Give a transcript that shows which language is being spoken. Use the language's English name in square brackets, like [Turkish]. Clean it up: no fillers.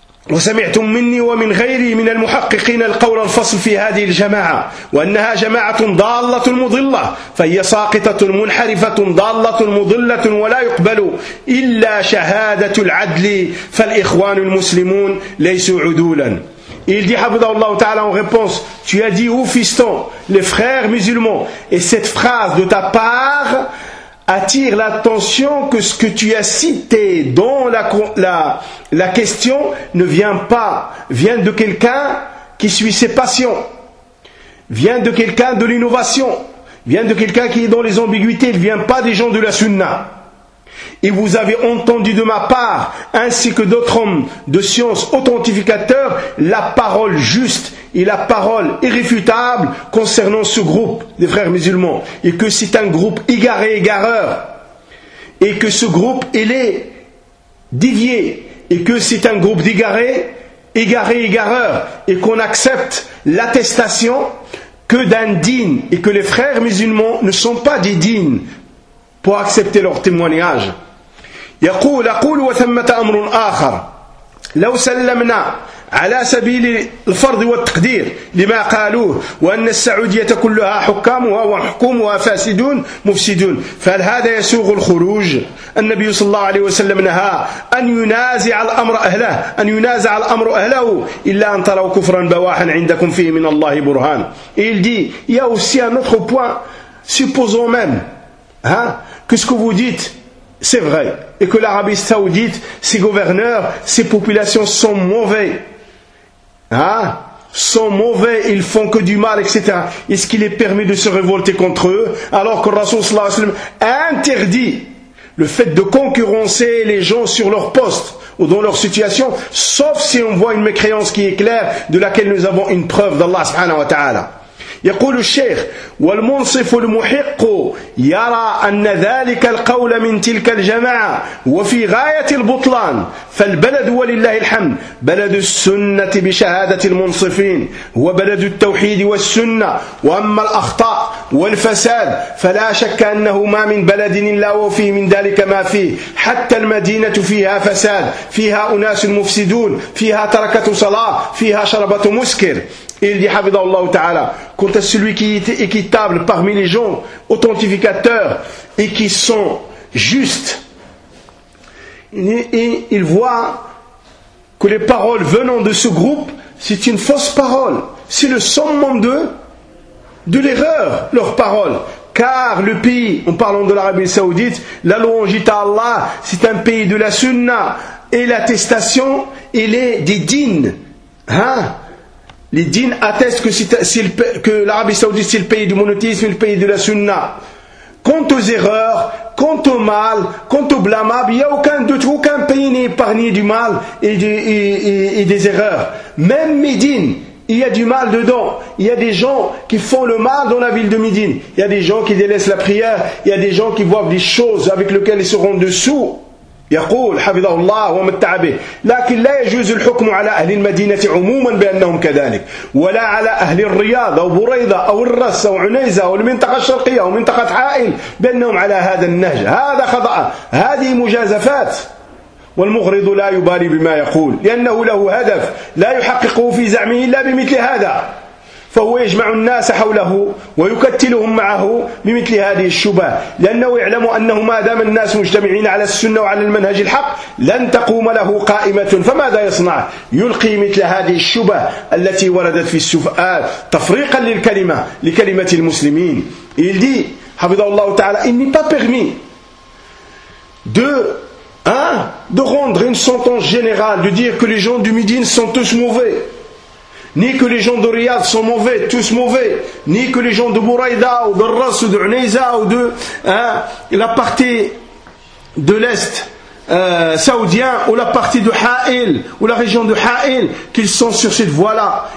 [Arabic] وسمعتم مني ومن غيري من المحققين القول الفصل في هذه الجماعة وأنها جماعة ضالة مضلة فهي ساقطة منحرفة ضالة مضلة ولا يقبل إلا شهادة العدل فالإخوان المسلمون ليسوا عدولا. [French] Il dit, habidah Allah ta'ala, en réponse, tu as dit, ou fiston, les frères musulmans, et cette phrase de ta part attire l'attention que ce que tu as cité dans la question ne vient pas, vient de quelqu'un qui suit ses passions, vient de quelqu'un de l'innovation, vient de quelqu'un qui est dans les ambiguïtés, il ne vient pas des gens de la sunna. Et vous avez entendu de ma part, ainsi que d'autres hommes de science authentificateurs, la parole juste et la parole irréfutable concernant ce groupe des frères musulmans. Et que c'est un groupe égaré, égareur. Et que ce groupe, il est dévié. Et que c'est un groupe d'égaré, égaré, égareur. Et qu'on accepte l'attestation que d'un digne. Et que les frères musulmans ne sont pas des dignes pour accepter leur témoignage. [Arabic] يقول أقول وثمة أمر آخر لو سلمنا على سبيل الفرض والتقدير لما قالوه وأن السعودية كلها حكامها وحكومها فاسدون مفسدون فهل هذا يسوغ الخروج؟ النبي صلى الله عليه وسلم نهى أن ينازع الأمر أهله أن ينازع الأمر أهله إلا أن تروا كفرا بواحا عندكم فيه من الله برهان. [French] Il dit, il y a aussi un autre point, supposons même, hein, que ce que vous dites c'est vrai, et que l'Arabie Saoudite, ses gouverneurs, ses populations sont mauvais. Hein? Sont mauvais, ils font que du mal, etc. Est-ce qu'il est permis de se révolter contre eux, alors que le Rasoul sallallahu alayhi wa sallam interdit le fait de concurrencer les gens sur leur poste ou dans leur situation, sauf si on voit une mécréance qui est claire, de laquelle nous avons une preuve d'Allah subhanahu wa ta'ala. [Arabic] يقول الشيخ والمنصف المحق يرى أن ذلك القول من تلك الجماعة وفي غاية البطلان، فالبلد ولله الحمد بلد السنة بشهادة المنصفين وبلد التوحيد والسنة، وأما الأخطاء والفساد فلا شك أنه ما من بلد إلا وفيه من ذلك ما فيه، حتى المدينة فيها فساد، فيها أناس مفسدون، فيها تركة صلاة، فيها شربة مسكر. [French] Il dit, Habibullah Ta'ala, quant à celui qui est équitable parmi les gens authentificateurs et qui sont justes, il voit que les paroles venant de ce groupe, c'est une fausse parole. C'est le summum de l'erreur, leurs paroles. Car le pays, en parlant de l'Arabie Saoudite, la louange à Allah, c'est un pays de la sunna. Et l'attestation, elle est des dînes. Hein? Les dînes attestent que l'Arabie Saoudite c'est le pays du monothéisme et le pays de la sunna. Quant aux erreurs, quant au mal, quant au blâmable, il n'y a aucun doute, aucun pays n'est épargné du mal et des erreurs. Même Médine, il y a du mal dedans. Il y a des gens qui font le mal dans la ville de Médine. Il y a des gens qui délaissent la prière. Il y a des gens qui voient des choses avec lesquelles ils seront dessous. [Arabic] يقول حفظه الله ومتعه به، لكن لا يجوز الحكم على أهل المدينة عموما بأنهم كذلك، ولا على أهل الرياض أو بريضة أو الرس أو عنيزة أو المنطقة الشرقية أو منطقة حائل بأنهم على هذا النهج، هذا خطأ، هذه مجازفات. والمغرض لا يبالي بما يقول لأنه له هدف لا يحققه في زعمه إلا بمثل هذا، فهو يجمع الناس حوله ويكتلهم معه بمثل هذه الشبه، لأنه يعلم أنه ما دام الناس مجتمعين على السنة وعلى المنهج الحق لن تقوم له قائمة، فماذا يصنع؟ يلقي مثل هذه الشبه التي وردت في السفآت تفريقا للكلمة لكلمة المسلمين. [French] Il dit [Arabic] حفظه الله تعالى [French] إني pas permis de rendre une sentence générale, de dire que les gens du Médine sont tous mauvais, ni que les gens de Riyad sont mauvais, tous mauvais, ni que les gens de Bouraïda ou de Ras ou de Uneiza ou de la partie de l'Est saoudien ou la partie de Ha'il ou la région de Ha'il qu'ils sont sur cette voie-là.